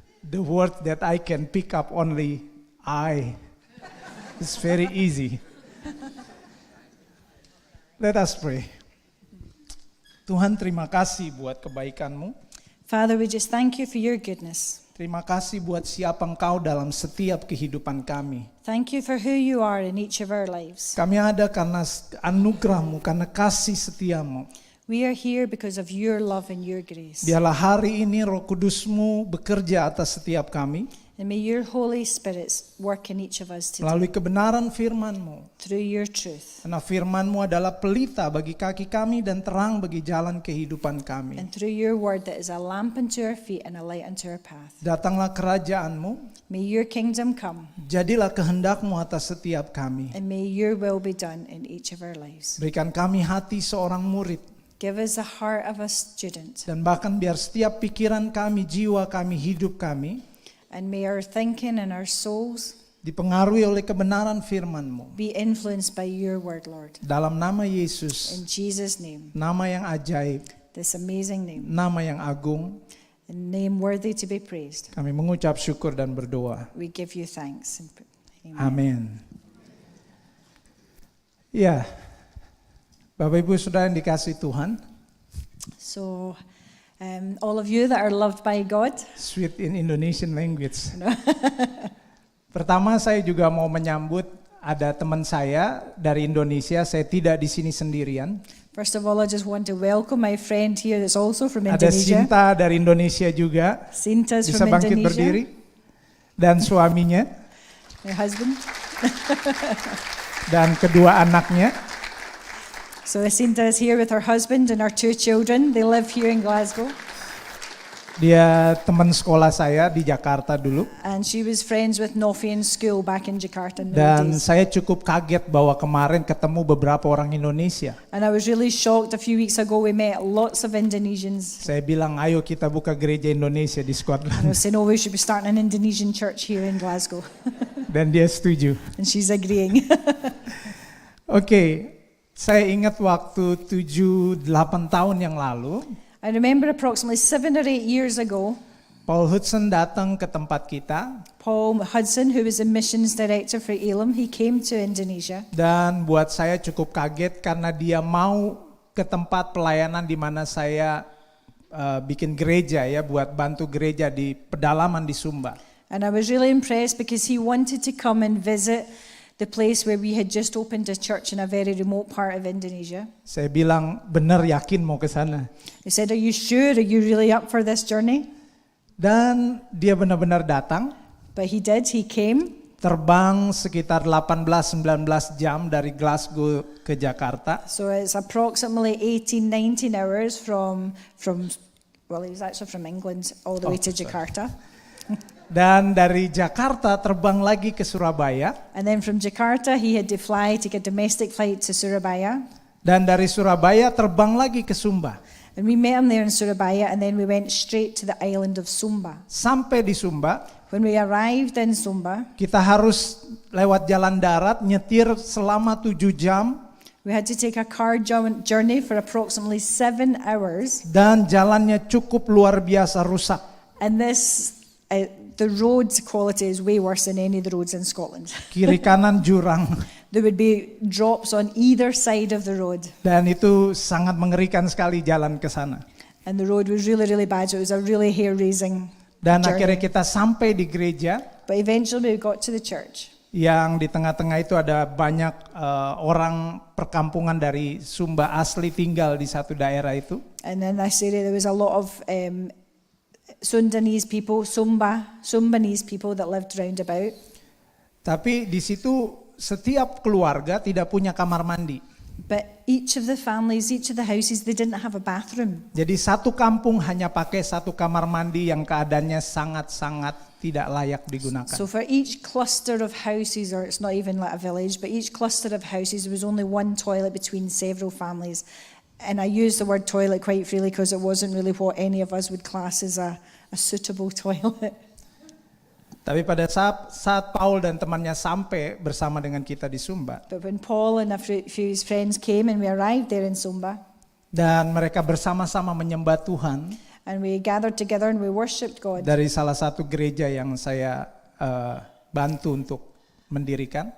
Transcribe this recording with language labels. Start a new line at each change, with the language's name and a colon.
English: The word that I can pick up only I. It's very easy. Let us pray.
Indonesian: Tuhan, terima kasih buat kebaikan-Mu.
English: Father, we just thank you for your goodness.
Indonesian: Terima kasih buat siapa Engkau dalam setiap kehidupan kami.
English: Thank you for who you are in each of our lives.
Indonesian: Kami ada karena anugerah-Mu, karena kasih setia-Mu.
English: We are here because of your love and your grace.
Indonesian: Biarlah hari ini Roh Kudus-Mu bekerja atas setiap kami.
English: And may your Holy Spirit work in each of us today.
Indonesian: Melalui kebenaran firman-Mu.
English: Through your truth.
Indonesian: Karena firman-Mu adalah pelita bagi kaki kami dan terang bagi jalan kehidupan kami.
English: And through your word that is a lamp unto our feet and a light unto our path.
Indonesian: Datanglah kerajaan-Mu.
English: May your kingdom come.
Indonesian: Jadilah kehendak-Mu atas setiap kami.
English: And may your will be done in each of our lives.
Indonesian: Berikan kami hati seorang murid.
English: Give us a heart of a student.
Indonesian: Dan bahkan biar setiap pikiran kami, jiwa kami, hidup kami
English: And may our thinking and our souls
Indonesian: dipengaruhi oleh kebenaran firman-Mu.
English: be influenced by your word, Lord.
Indonesian: Dalam nama Yesus,
English: In Jesus' name,
Indonesian: nama yang ajaib,
English: this amazing name,
Indonesian: nama yang agung,
English: a name worthy to be praised.
Indonesian: kami mengucap syukur dan berdoa.
English: We give you thanks. Amen.
Indonesian: Amin. Ya, Bapak Ibu Saudara yang dikasihi Tuhan,
English: So, all of you that are loved by God, sweet in Indonesian language.
Indonesian: Pertama saya juga mau menyambut ada teman saya dari Indonesia, saya tidak di sini sendirian.
English: First of all, I just want to welcome my friend here that's also from
Indonesian: Ada
English: Indonesia.
Indonesian: Sinta dari Indonesia juga.
English: Sinta's
Indonesian: Bisa bangkit
English: Indonesia.
Indonesian: berdiri. Dan suaminya
English: My husband.
Indonesian: dan kedua anaknya.
English: So Sinta is here with her husband and our 2 children. They live here in Glasgow.
Indonesian: Dia teman sekolah saya di Jakarta dulu.
English: And she was friends with Nofi in school back in Jakarta in the
Indonesian: Dan
English: days.
Indonesian: saya cukup kaget bahwa kemarin ketemu beberapa orang Indonesia.
English: And I was really shocked. A few weeks ago we met lots of Indonesians.
Indonesian: Saya bilang, ayo kita buka gereja Indonesia di
English: And I
Indonesian: Scotland.
English: was saying, oh, we should be starting an Indonesian church here in Glasgow.
Indonesian: Dan dia setuju.
English: And she's agreeing.
Indonesian: Oke, saya ingat waktu 7-8 tahun yang lalu,
English: I remember approximately 7 or 8 years ago,
Indonesian: Paul Hudson datang ke tempat kita.
English: Paul Hudson, who was a missions director for Elim, he came to Indonesia.
Indonesian: Dan buat saya cukup kaget karena dia mau ke tempat pelayanan di mana saya bikin gereja ya, buat bantu gereja di pedalaman di Sumba.
English: And I was really impressed because he wanted to come and visit the place where we had just opened a church in a very remote part of Indonesia.
Indonesian: Saya bilang, bener yakin mau ke sana.
English: He said, are you sure? Are you really up for this journey?
Indonesian: Dan dia benar-benar datang,
English: But he did, he came.
Indonesian: terbang sekitar 18-19 jam dari Glasgow ke Jakarta.
English: So it's approximately 18-19 hours from well, he's actually from England all the way to sorry. Jakarta.
Indonesian: Dan dari Jakarta terbang lagi ke Surabaya.
English: And then from Jakarta, he had to fly, take a domestic flight to Surabaya.
Indonesian: Dan dari Surabaya terbang lagi ke Sumba.
English: And we met him there in Surabaya, and then we went straight to the island of Sumba.
Indonesian: Sampai di Sumba,
English: When we arrived in Sumba,
Indonesian: kita harus lewat jalan darat, nyetir selama 7 jam.
English: we had to take a car journey for approximately 7 hours.
Indonesian: Dan jalannya cukup luar biasa rusak.
English: And the road quality is way worse than any of the roads in Scotland.
Indonesian: Kiri kanan jurang.
English: There would be drops on either side of the road.
Indonesian: Dan itu sangat mengerikan sekali jalan ke sana.
English: And the road was really, really bad. So it was a really hair-raising
Indonesian: Dan
English: journey.
Indonesian: akhirnya kita sampai di gereja.
English: But eventually we got to the church.
Indonesian: Yang di tengah-tengah itu ada banyak orang perkampungan dari Sumba asli tinggal di satu daerah itu.
English: And in this area there was a lot of Sundanese people, Sumbanese people that lived round about.
Indonesian: Tapi di situ setiap keluarga tidak punya kamar mandi.
English: But each of the families, each of the houses, they didn't have a bathroom.
Indonesian: Jadi satu kampung hanya pakai satu kamar mandi yang keadaannya sangat-sangat tidak layak digunakan.
English: So for each cluster of houses, or it's not even like a village, but each cluster of houses, there was only one toilet between several families. And I use the word toilet quite freely because it wasn't really what any of us would class as a suitable toilet.
Indonesian: Tapi pada saat Paul dan temannya sampai bersama dengan kita di Sumba,
English: But when Paul and a few of his friends came and we arrived there in Sumba,
Indonesian: dan mereka bersama-sama menyembah Tuhan
English: and we gathered together and we worshipped God.
Indonesian: dari salah satu gereja yang saya bantu untuk mendirikan.